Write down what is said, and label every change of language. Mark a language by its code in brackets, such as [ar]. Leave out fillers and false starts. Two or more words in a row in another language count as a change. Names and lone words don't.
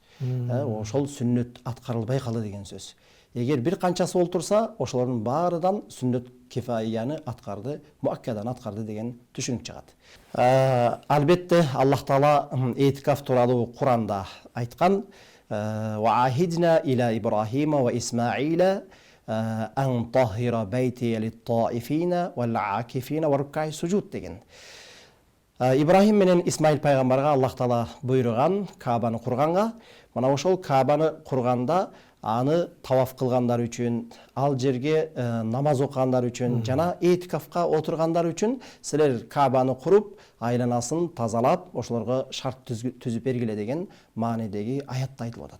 [ky] Ошол сүннөт аткарылбай калды деген сөз. Эгер бир канчасы олтурса, ошолордун баарыдан сүннөт кифаяны аткарды, муаккадан аткарды деген түшүнүк чыгат. Албетте Аллах Таала этикаф тууралуу Куранда айткан: [ar] "وعهدنا إلى إبراهيم وإسماعيل أن طهرا بيتي للطائفين والعاكفين والركع السجود" деген. [ky] Ибрахим менен Исмаил пайгамбарга Аллах Таала буйруган Каабаны курганга, мына ошол Каабаны курганда аны таваф кылгандар үчүн, ал жерге намаз окугандар үчүн жана этикафка отургандар үчүн силер Каабаны куруп, айланасын тазалап, ошолорго шарт түзүп бергиле деген маанидеги аятта айтылып атат.